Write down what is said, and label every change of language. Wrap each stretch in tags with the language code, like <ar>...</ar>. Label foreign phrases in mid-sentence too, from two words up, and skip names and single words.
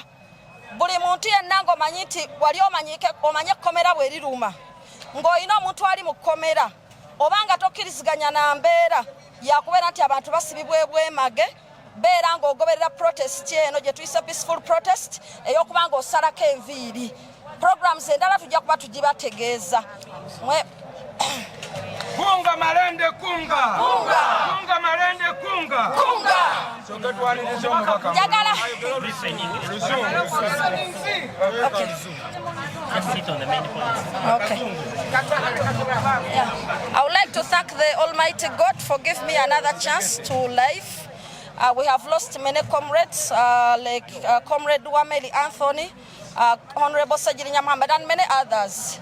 <lg>Buli muntu yenna ng'omanyi nti wali omanye ekkomera bwe liruma ng'olina omuntu ali mu kkomera oba nga tokkiriziganya na mbeera yakubeera nti abantu basibibwa ebwemage beera ng'ogoberera protest eno gye tuyise</lg> <en>peaceful protest</en> <lg>ey'okuba ng'osalako enviiri. Programs endala tujja kuba tugibategeeza. Kunga Malende kunga! Kunga! Kunga Malende kunga! Kunga! Njagala.</lg> <en>Okay. I would like to thank the Almighty God for giving me another chance to live. We have lost many comrades like Comrade Wameli Anthony, Honorable Sajiri Nyamahamba, and many others.</en>